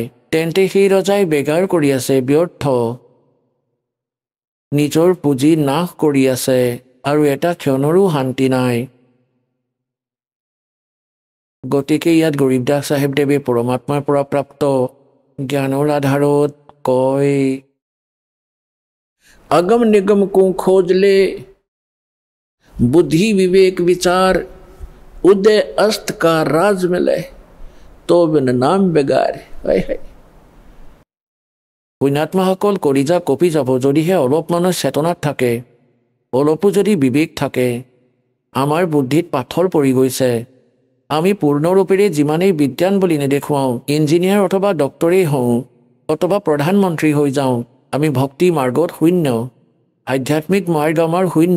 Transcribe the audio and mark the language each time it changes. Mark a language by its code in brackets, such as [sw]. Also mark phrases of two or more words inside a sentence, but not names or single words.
[as] তেন্তে সেই ৰজাই বেগাৰ কৰি আছে, ব্যৰ্থ, নিজৰ পুঁজি নাশ কৰি আছে, আৰু এটা ক্ষণৰো শান্তি নাই। গতিকে ইয়াত গৰীবদাস চাহেবদেৱে পৰমাত্মাৰ পৰা প্ৰাপ্ত জ্ঞানৰ আধাৰত কয়, [hi] अगम निगम को खोज ले, बुद्धि विवेक विचार, उदय अस्त का राज मिले, तो बिन नाम बेगार। [as] পুণ্যাত্মাসকল কলিজা কঁপি যাব যদিহে অলপমানৰ চেতনাত থাকে, অলপো যদি বিবেক থাকে। আমাৰ বুদ্ধিত পাথৰ পৰি গৈছে। আমি পূৰ্ণৰূপেৰে যিমানেই বিদ্যান বুলি নেদেখুৱাওঁ, ইঞ্জিনিয়াৰ অথবা ডক্টৰেই হওঁ অথবা প্ৰধানমন্ত্ৰী হৈ যাওঁ, আমি ভক্তি মাৰ্গত শূন্য, আধ্যাত্মিক মাৰ্গ আমাৰ শূন্য।